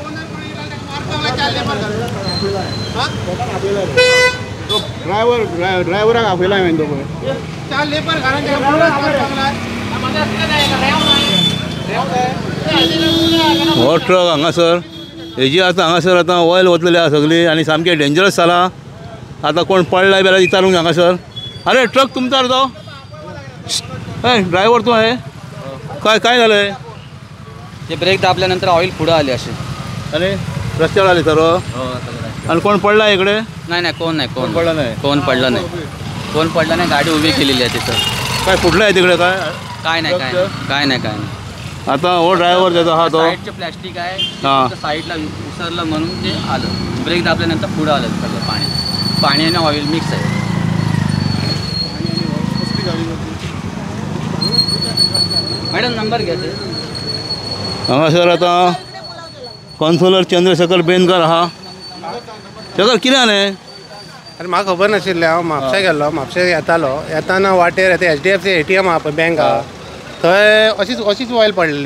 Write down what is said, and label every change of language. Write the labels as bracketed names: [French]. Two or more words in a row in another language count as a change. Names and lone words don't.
[Konkani] ड्रायव्हराक आपयला हांवें तो पळय। हो ट्रक हांगासर हेजी आतां हांगासर आतां ऑयल वतलेली आहा सगळी आनी सामकें डेंजरस जालां। आतां कोण पडला बिला विचारूंक हांगासर। [Marathi] अरे ट्रक तुमचा रे तो? ड्रायव्हर तू आहे? काय झालंय? ते ब्रेक दाबल्यानंतर ऑइल पुढे आले असे आणि रस्त्यावर आले सर्व। आणि कोण पडला इकडे? नाही कोण पडला नाही। कोण पडला नाही गाडी उभी केलेली आहे तिथं। काय फुटलं आहे तिकडे? काय नाही आता हो ड्रायव्हर त्याचा हा तो साईडचे प्लॅस्टिक आहे साईडला उसरलं म्हणून ते आलं। ब्रेक दाबल्यानंतर पुढे आलं सगळं पाणी आणि ऑइल मिक्स आहे। मॅडम नंबर घ्या ते। [Konkani] हांगासर आता कॉन्सोलर चंद्रशेखर बेनकर आहा। शेखर कितें जालें? अरे म्हाका खबर नाशिल्लें। हांव म्हापशा गेल्लो, म्हापशा येताना वाटेर HDFC ATM आहा पळय बँक आहा थंय अशीच ऑयल पडलेली।